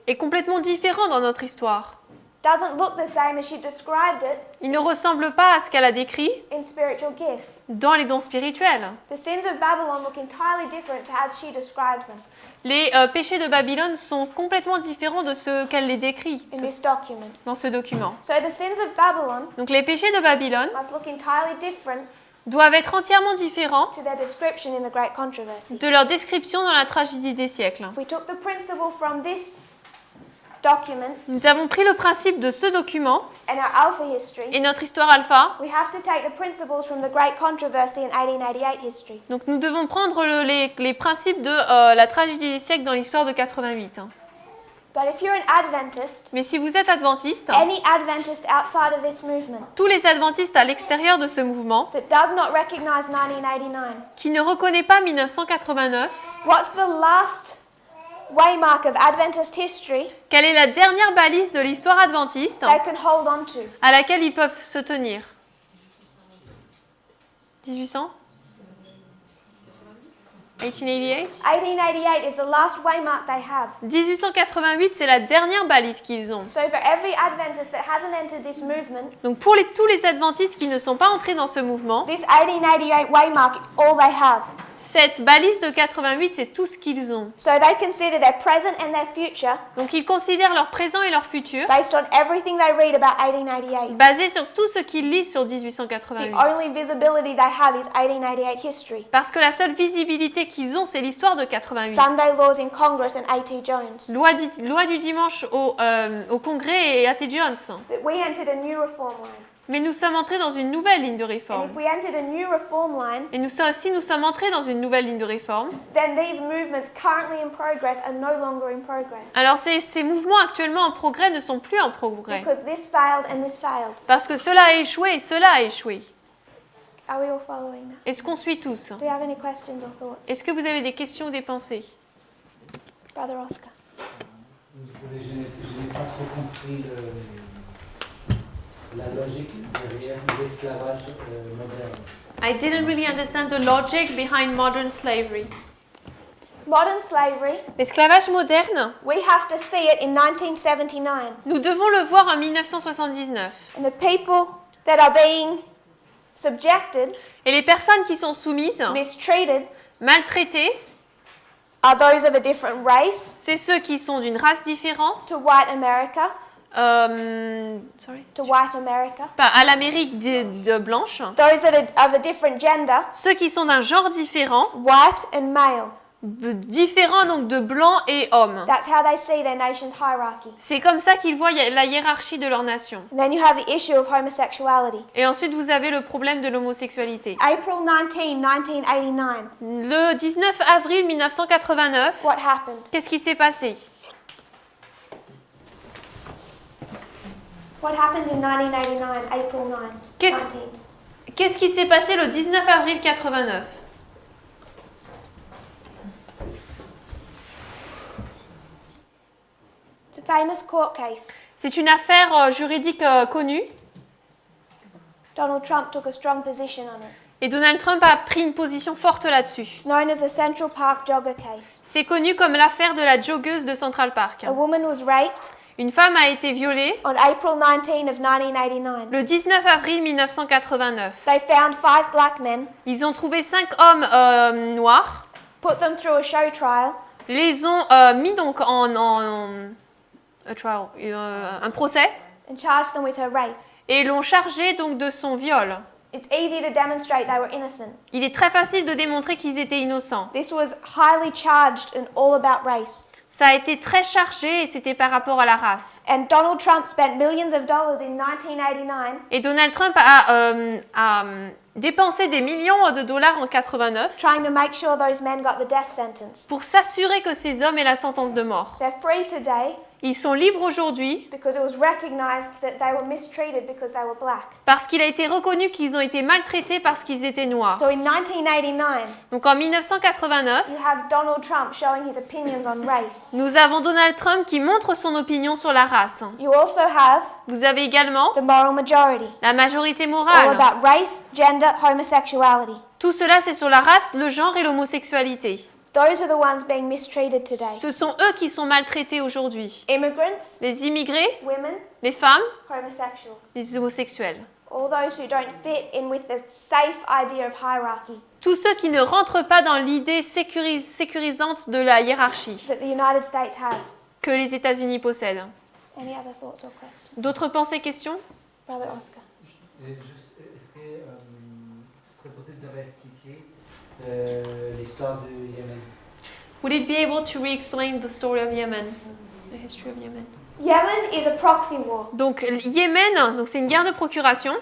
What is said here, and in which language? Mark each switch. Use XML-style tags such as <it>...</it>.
<fr>est complètement différent dans notre histoire.</fr> <en>Doesn't look the same as she described it</en> <fr>Il ne ressemble pas à ce qu'elle a décrit</fr> <en>in spiritual gifts.</en> <fr>dans les dons spirituels.</fr> <en>The sins of Babylon look entirely different to as she described them</en> <fr>Les péchés de Babylone sont complètement différents de ce qu'elle les décrit</fr> <en>in this document.</en> <fr>dans ce document.</fr> <en>So the sins of Babylon</en> <fr>Donc les péchés de Babylone</fr> <en>must look entirely different</en> <fr>doivent être entièrement différents</fr> <en>to their description in the Great Controversy.</en> <fr>de leur description dans la tragédie des siècles.</fr> <en>If we took the principle from this document</en> <fr>Nous avons pris le principe de ce document</fr> <en>and our Alpha history,</en> <fr>et notre histoire alpha.</fr> <en>we have to take the principles from the Great Controversy in 1888 history.</en> <fr>Donc nous devons prendre les principes de la tragédie des siècles dans l'histoire de 88.</fr> <en>But if you're an Adventist,</en> <fr>Mais si vous êtes adventiste,</fr> <en>any Adventist outside of this movement</en> <fr>tous les adventistes à l'extérieur de ce mouvement,</fr> <en>that does not recognize 1989,</en> <fr>qui ne reconnaît pas 1989,</fr> <en>what's the last waymark of Adventist history</en> <fr>quelle est la dernière balise de l'histoire adventiste</fr> <en>they can hold on to?</en> <fr>à laquelle ils peuvent se tenir?</fr> <en>1800? 1888? 1888 is the last waymark they have.</en> <fr>1888, c'est la dernière balise qu'ils ont.</fr> <en>So for every Adventist that hasn't entered this movement,</en> <fr>Donc pour tous les adventistes qui ne sont pas entrés dans ce mouvement,</fr> <en>this 1888 waymark is all they have.</en> <fr>cette balise de 88, c'est tout ce qu'ils ont.</fr> <en>So they consider their present and their future</en> <fr>Donc ils considèrent leur présent et leur futur</fr> <en>based on everything they read about 1888.</en> <fr>basés sur tout ce qu'ils lisent sur</fr> <en>The</en> <fr>1888.</fr> <en>only visibility they have is 1888 history.</en> <fr>Parce que la seule visibilité qu'ils ont, c'est l'histoire de 88.</fr> <en>Sunday laws in Congress and A.T. Jones.</en> <fr>Loi du dimanche au Congrès et A.T. Jones.</fr> <en>But we entered a new reform line.</en> <fr>Mais nous sommes entrés dans une nouvelle ligne de</fr> <en>And</en> <fr>réforme.</fr> <en>if we entered a new reform line,</en> <fr>Et si nous sommes entrés dans une nouvelle ligne de réforme,</fr> <en>then these movements currently in progress are no longer in progress.</en> <fr>alors ces mouvements actuellement en progrès ne sont plus en progrès.</fr> <en>Because this failed and this failed.</en> <fr>Parce que cela a échoué et cela a échoué.</fr> <en>Are we all following that?</en> <fr>Est-ce qu'on suit tous?</fr> <en>Do you have any questions or thoughts?</en> <fr>Est-ce que vous avez des questions ou des pensées?</fr> <en>Brother Oscar.</en> <fr>Désolé, je n'ai pas trop compris la logique derrière l'esclavage moderne.</fr> <en>I didn't really understand the logic behind modern slavery. Modern slavery,</en> <fr>L'esclavage moderne,</fr> <en>we have to see it in 1979.</en> <fr>nous devons le voir en 1979.</fr> <en>And the people that are being subjected,</en> <fr>Et les personnes qui sont soumises,</fr> <en>mistreated,</en> <fr>maltraitées,</fr> <en>are those of a different race</en> <fr>c'est ceux qui sont d'une race différente,</fr> <en>to white America, sorry, to white America.</en> <fr>pas à l'Amérique de blanche,</fr> <en>Those that are of a different gender,</en> <fr>ceux qui sont d'un genre différent,</fr> <en>white and male.</en> <fr>différent donc de blanc et homme.</fr> <en>That's how they see their nation's hierarchy.</en> <fr>C'est comme ça qu'ils voient la hiérarchie de leur nation.</fr> <en>And then you have the issue of homosexuality.</en> <fr>Et ensuite, vous avez le problème de l'homosexualité.</fr> <en>April 19, 1989,</en> <fr>Le 19 avril 1989,</fr> <en>what happened?</en> <fr>qu'est-ce qui s'est passé?</fr> <en>What happened in 1989, April 9,</en> <fr>Qu'est-ce-</fr> <en>19?</en> <fr>Qu'est-ce qui s'est passé le 19 avril 89?</fr> <en>It's a famous court case.</en> <fr>C'est une affaire juridique connue</fr> <en>Donald Trump took a strong position on it.</en> <fr>et Donald Trump a pris une position forte là-dessus.</fr> <en>It's known as the Central Park Jogger case.</en> <fr>C'est connu comme l'affaire de la joggeuse de Central Park.</fr> <en>A woman was raped</en> <fr>Une femme a été violée</fr> <en>on April 19 of 1989.</en> <fr>le 19 avril 1989.</fr> <en>They found 5 black men,</en> <fr>Ils ont trouvé 5 hommes noirs,</fr> <en>put them through a show trial,</en> <fr>les ont mis donc en un procès</fr> <en>and charged them with her rape.</en> <fr>et l'ont chargé donc de son viol.</fr> <en>It's easy to demonstrate they were innocent.</en> <fr>Il est très facile de démontrer qu'ils étaient innocents.</fr> <en>This was highly charged and all about race.</en> <fr>Ça a été très chargé et c'était par rapport à la race.</fr> <en>And Donald Trump spent millions of dollars in 1989</en> <fr>Et Donald Trump a dépensé des millions de dollars en 89</fr> <en>trying to make sure those men got the death sentence.</en> <fr>pour s'assurer que ces hommes aient la sentence de mort.</fr> <en>They're free today</en> <fr>Ils sont libres aujourd'hui</fr> <en>because it was recognized that they were mistreated because they were black.</en> <fr>parce qu'il a été reconnu qu'ils ont été maltraités parce qu'ils étaient noirs.</fr> <en>So in 1989,</en> <fr>Donc en 1989,</fr> <en>you have Donald Trump showing his opinions on race.</en> <fr>nous avons Donald Trump qui montre son opinion sur la race.</fr> <en>You also have</en> <fr>Vous avez également</fr> <en>the moral majority,</en> <fr>la majorité</fr> <en>all</en> <fr>morale.</fr> <en>about race, gender, homosexuality.</en> <fr>Tout cela, c'est sur la race, le genre et l'homosexualité.</fr> <en>Those are the ones being mistreated today.</en> <fr>Ce sont eux qui sont maltraités aujourd'hui.</fr> <en>Immigrants,</en> <fr>Les immigrés,</fr> <en>women,</en> <fr>les femmes,</fr> <en>homosexuals.</en> <fr>les homosexuels.</fr> <en>All those who don't fit in with the safe idea of hierarchy</en> <fr>Tous ceux qui ne rentrent pas dans l'idée sécurisante de la hiérarchie</fr> <en>that the United States has.</en> <fr>que les États-Unis possèdent.</fr> <en>Any other thoughts or questions?</en> <fr>D'autres pensées, questions?</fr> <en>Brother Oscar.</en> <fr>Et juste, est-ce que ce serait possible de réexpliquer l'histoire du Yémen?</fr> <en>Would it be able to re-explain the story of Yemen? The history of Yemen. Yemen is a proxy war</en> <fr>Donc Yémen, donc c'est une guerre de procuration</fr>